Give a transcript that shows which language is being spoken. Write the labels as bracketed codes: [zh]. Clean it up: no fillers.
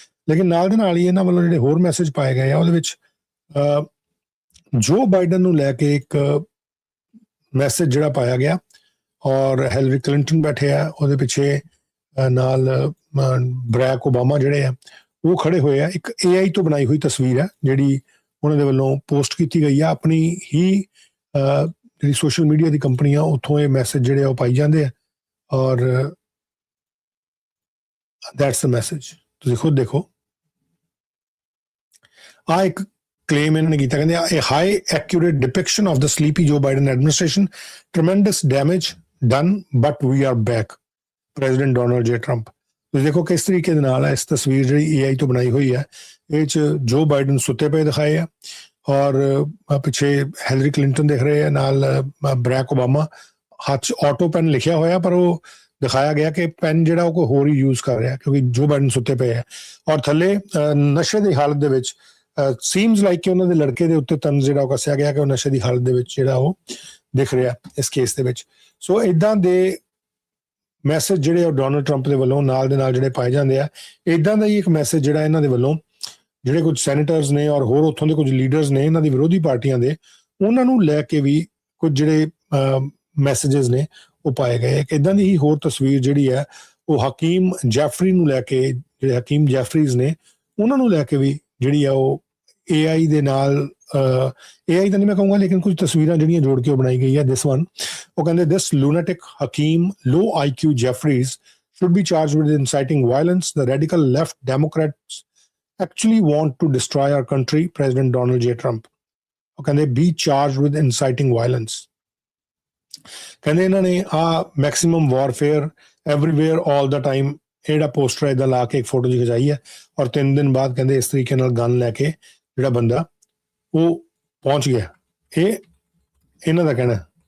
[pa] ਲੇਕਿਨ ਨਾਲ ਦੇ ਨਾਲ ਹੀ ਇਹਨਾਂ ਵੱਲੋਂ ਜਿਹੜੇ ਹੋਰ ਮੈਸੇਜ ਪਾਏ ਗਏ ਆ ਉਹਦੇ ਵਿੱਚ ਜੋ ਬਾਈਡਨ ਨੂੰ ਲੈ ਕੇ ਇੱਕ ਮੈਸੇਜ ਜਿਹੜਾ ਪਾਇਆ ਗਿਆ ਔਰ ਹਿਲਰੀ ਕਲਿੰਟਨ ਬੈਠੇ ਆ ਉਹਦੇ ਪਿੱਛੇ, ਨਾਲ ਬਰੈਕ ਓਬਾਮਾ ਜਿਹੜੇ ਆ ਉਹ ਖੜੇ ਹੋਏ ਆ। ਇੱਕ AI ਤੋਂ ਬਣਾਈ ਹੋਈ ਤਸਵੀਰ ਹੈ ਜਿਹੜੀ ਉਹਨਾਂ ਦੇ ਵੱਲੋਂ ਪੋਸਟ ਕੀਤੀ ਗਈ ਆ। ਆਪਣੀ ਹੀ ਜਿਹੜੀ ਸੋਸ਼ਲ ਮੀਡੀਆ ਦੀ ਕੰਪਨੀਆਂ ਉੱਥੋਂ ਇਹ ਮੈਸੇਜ ਜਿਹੜੇ ਉਹ ਪਾਈ ਜਾਂਦੇ ਆ ਔਰ [en] That's the message. [pa] ਤੁਸੀਂ ਖੁਦ ਦੇਖੋ। ਆ ਇੱਕ ਕਲੇਮ ਇਹਨਾਂ ਨੇ ਕੀਤਾ, ਕਹਿੰਦੇ [en] a high accurate depiction of the sleepy Joe Biden administration, tremendous damage done but we are back, President Donald J. Trump। [pa] ਤੁਸੀਂ ਦੇਖੋ ਕਿਸ ਤਰੀਕੇ ਦੇ ਨਾਲ ਇਸ ਤਸਵੀਰ ਜਿਹੜੀ AI ਤੋਂ ਬਣਾਈ ਹੋਈ ਹੈ, ਇਹ 'ਚ ਜੋ ਬਾਈਡਨ ਸੁੱਤੇ ਪਏ ਦਿਖਾਏ ਆ ਔਰ ਪਿੱਛੇ ਹਿਲਰੀ ਕਲਿੰਟਨ ਦਿਖ ਰਹੇ ਆ, ਨਾਲ ਬਰੈਕ ਓਬਾਮਾ। ਹੱਥ 'ਚ ਆਟੋ ਪੈਨ ਲਿਖਿਆ ਹੋਇਆ ਪਰ ਉਹ ਦਿਖਾਇਆ ਗਿਆ ਕਿ ਪੈਨ ਜਿਹੜਾ ਉਹ ਕੋਈ ਹੋਰ ਹੀ ਯੂਜ਼ ਕਰ ਰਿਹਾ ਕਿਉਂਕਿ ਜੋ ਬਾਈਡਨ ਸੁੱਤੇ ਪਏ ਆ। ਔਰ ਥੱਲੇ ਨਸ਼ੇ ਦੀ ਹਾਲਤ ਦੇ ਵਿੱਚ [en] seems like [pa] ਕਿ ਉਹਨਾਂ ਦੇ ਲੜਕੇ ਦੇ ਉੱਤੇ ਤੰਜ਼ ਜਿਹੜਾ ਉਹ ਕੱਸਿਆ ਗਿਆ ਕਿ ਉਹ ਨਸ਼ੇ ਦੀ ਹਾਲਤ ਦੇ ਵਿੱਚ ਜਿਹੜਾ ਉਹ ਦਿਖ ਰਿਹਾ ਇਸ ਕੇਸ ਦੇ ਵਿੱਚ। ਸੋ ਇਦਾਂ ਦੇ ਮੈਸੇਜ ਜਿਹੜੇ ਉਹ ਡੋਨਲਡ ਟਰੰਪ ਦੇ ਵੱਲੋਂ ਨਾਲ ਦੇ ਨਾਲ ਜਿਹੜੇ ਪਾਏ ਜਾਂਦੇ ਆ। ਇਦਾਂ ਦਾ ਹੀ ਇੱਕ ਮੈਸੇਜ ਜਿਹੜਾ ਇਹਨਾਂ ਦੇ ਵੱਲੋਂ ਜਿਹੜੇ ਕੁਝ ਸੈਨੇਟਰਸ ਨੇ ਔਰ ਹੋਰ ਉੱਥੋਂ ਦੇ ਕੁਝ ਲੀਡਰਸ ਨੇ ਇਹਨਾਂ ਦੀ ਵਿਰੋਧੀ ਪਾਰਟੀਆਂ ਦੇ, ਉਹਨਾਂ ਨੂੰ ਲੈ ਕੇ ਵੀ ਕੁਝ ਜਿਹੜੇ ਮੈਸੇजेस ਨੇ ਉਹ ਪਾਏ ਗਏ। ਇੱਕ ਇਦਾਂ ਦੀ ਹੀ ਹੋਰ ਤਸਵੀਰ ਜਿਹੜੀ ਹੈ ਉਹ ਹਕੀਮ ਜੈਫਰੀ ਨੂੰ ਲੈ ਕੇ, ਜਿਹੜੇ ਹਕੀਮ ਜੈਫਰੀਜ਼ ਨੇ ਉਹਨਾਂ ਨੂੰ ਲੈ ਕੇ ਵੀ ਜਿਹੜੀ ਆ ਉਹ AI ਦੇ ਨਾਲ AI ਤਾਂ ਨਹੀਂ ਮੈਂ ਕਹੂੰਗਾ, ਲੇਕਿਨ ਕੁਝ ਤਸਵੀਰਾਂ ਜਿਹੜੀਆਂ ਜੋੜ ਕੇ ਉਹ ਬਣਾਈ ਗਈ ਹੈ। [en] this one, [pa] ਉਹ ਕਹਿੰਦੇ [en] this lunatic Hakeem low IQ Jeffries should be charged with inciting violence. The radical left Democrats actually want to destroy our country. President Donald J. Trump. [pa] ਉਹ ਕਹਿੰਦੇ [en] be charged with inciting violence. [pa] ਕਹਿੰਦੇ ਇਹਨਾਂ ਨੇ [en] maximum warfare everywhere all the time [pa] ਜਿਹੜਾ poster ਇਹਦਾ ਲਾ ਕੇ ਇੱਕ photo ਜੀ ਖਿਚਾਈ ਹੈ, ਔਰ 3 ਦਿਨ ਬਾਅਦ ਕਹਿੰਦੇ ਇਸ ਤਰੀਕੇ ਨਾਲ ਗਨ ਲੈ ਕੇ ਜਿਹੜਾ ਬੰਦਾ ਉਹ ਪਹੁੰਚ ਗਿਆ। ਇਹ ਇਹਨਾਂ ਦਾ ਕਹਿਣਾ।